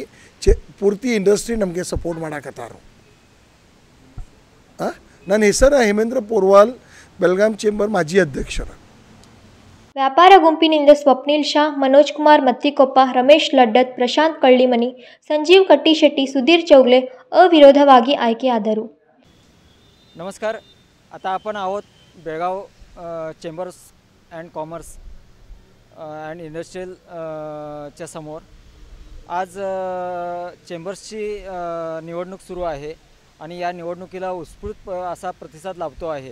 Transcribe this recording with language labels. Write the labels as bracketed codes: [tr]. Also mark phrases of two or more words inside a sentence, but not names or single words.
[kn] ಪೂರ್ತಿ ಇಂಡಸ್ಟ್ರಿ ನಮಗೆ ಸಪೋರ್ಟ್ ಮಾಡಾಕತ್ತಾರು. ನನ್ನ ಹೆಸರು ಹೇಮೇಂದ್ರ ಪೋರ್ವಾಲ್, ಬೆಳಗಾಂ ಚೇಂಬರ್ ಮಾಜಿ ಅಧ್ಯಕ್ಷರು. ವ್ಯಾಪಾರ ಗುಂಪಿನಿಂದ ಸ್ವಪ್ನಿಲ್ ಶಾ, ಮನೋಜ್ ಕುಮಾರ್ ಮತ್ತಿಕೊಪ್ಪ, ರಮೇಶ್ ಲಡ್ಡತ್, ಪ್ರಶಾಂತ್ ಕಳ್ಳಿಮನಿ, ಸಂಜೀವ್ ಕಟ್ಟಿಶೆಟ್ಟಿ, ಸುಧೀರ್ ಚೌಗಲೆ अविरोधವಾಗಿ ಆಯ್ಕೆಯಾದರು. [mr] नमस्कार. आता आपण आहोत बेळगाव चेंबर्स अँड कॉमर्स अँड इंडस्ट्रियल च्या समोर. आज चेंबर्सची निवडणूक सुरू आहे आणि या निवडणुकीला उत्स्फूर्त असा प्रतिसाद लाभतो आहे.